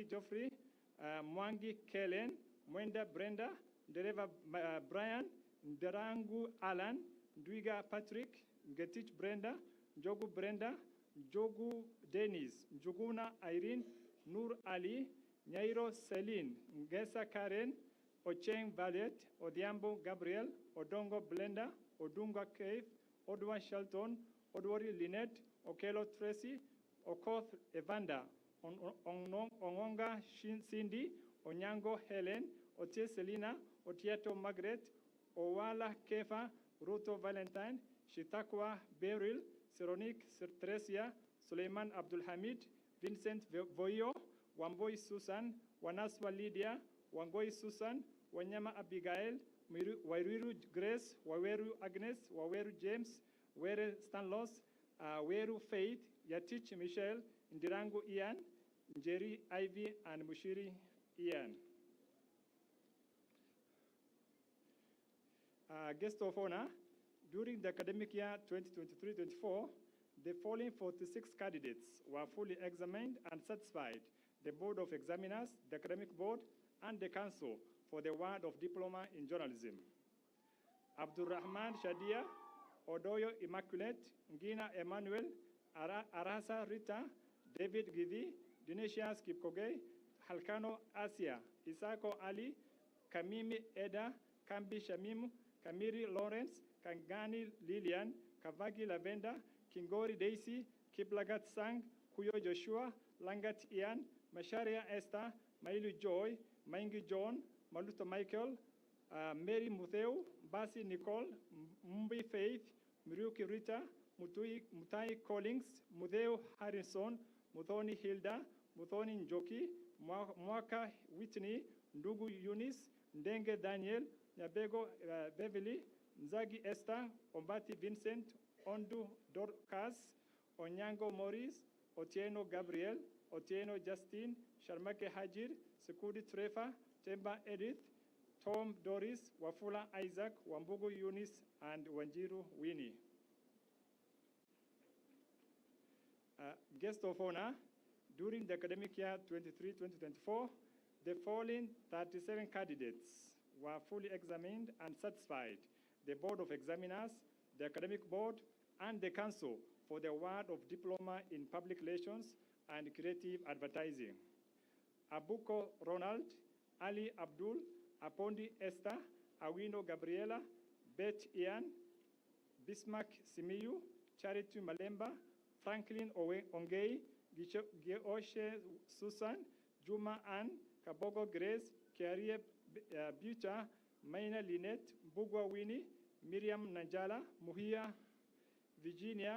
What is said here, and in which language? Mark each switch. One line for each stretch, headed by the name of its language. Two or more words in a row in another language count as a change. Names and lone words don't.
English: Geoffrey, Mwangi Kellen, Mwenda Brenda, Dereva Brian, Nderangu Alan, Ndwiga Patrick, Getich Brenda, Njogu Brenda, Njogu Dennis, Njuguna Irene, Nur Ali, Nyairo Celine, Ngesa Karen, Ocheng Valiet, Odiambo Gabriel, Odongo Blenda, Odunga Cave, Odwa Shelton, Odwari Lynette, Okelo Tracy, Okoth Evander, Ongonga Cindy, Onyango Helen, Otie Selina, Otieto Margaret, Owala Kefa, Ruto Valentine, Shitakwa Beryl, Seronique Tresia, Suleiman Abdul Hamid, Vincent Voyo, Wamboi Susan, Wanaswa Lydia, Wangoi Susan, Wanyama Abigail, Wairiru Grace, Waweru Agnes, Waweru James, Were Stanlos, Weru Faith, Yatich Michelle, Ndirangu Ian, Njeri Ivy, and Mushiri Ian. Guest of honor, during the academic year 2023-24, the following 46 candidates were fully examined and satisfied the Board of Examiners, the Academic Board, and the Council for the award of Diploma in Journalism. Abdurrahman Shadia, Odoyo Immaculate, Ngina Emmanuel, Arasa Rita, David Gidi, Dinesias Kipkogei, Halkano Asia, Isako Ali, Kamimi Eda, Kambi Shamimu, Kamiri Lawrence, Kangani Lilian, Kavagi Lavenda, Kingori Daisy, Kiplagat Sang, Kuyo Joshua, Langat Ian, Masharia Esther, Mailu Joy, Maingi John, Maluto Michael, Mary Mutheu, Basi Nicole, Mumbi Faith, Miruki Rita, Mutai Collins, Mutheu Harrison, Muthoni Hilda, Muthoni Njoki, Mwaka Whitney, Ndugu Eunice, Ndenge Daniel, Nyabego Beverly, Nzagi Esther, Ombati Vincent, Ondu Dorcas, Onyango Morris, Otieno Gabriel, Otieno Justin, Sharmake Hajir, Sekudi Trefa, Temba Edith, Tom Doris, Wafula Isaac, Wambugu Eunice, and Wanjiru Winnie. Guest of honor, during the academic year 23-2024, the following 37 candidates were fully examined and satisfied the Board of Examiners, the Academic Board, and the Council for the award of Diploma in Public Relations and Creative Advertising. Abuko Ronald, Ali Abdul, Apondi Esther, Awino Gabriela, Beth Ian, Bismarck Simiyu, Charity Malemba, Franklin Ongei, Geoshe Susan, Juma Ann, Kabogo Grace, Kiarie Buta, Maina Lynette, Bugwa Winnie, Miriam Nanjala, Muhia, Virginia,